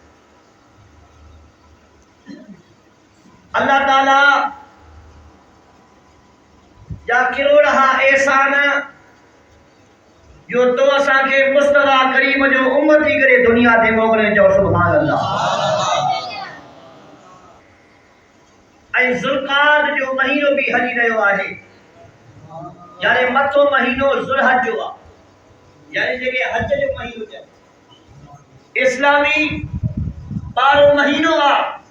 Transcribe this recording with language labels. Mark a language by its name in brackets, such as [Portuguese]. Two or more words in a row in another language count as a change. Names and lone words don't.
[Sindhi] اللہ تعالی جا کروڑا احسان جو تو اسا کے مصطفیٰ کریم جو امتی کرے دنیا دے موکلے جو سبحان اللہ. ऐं ज़ुल्क़ाद जो महीनो भी हली रहियो आहे, यानी मथो महीनो ज़ुल्हज जो आहे, यानी जेके हज जो महीनो चइबो. इस्लामी 12 महीनो आहे.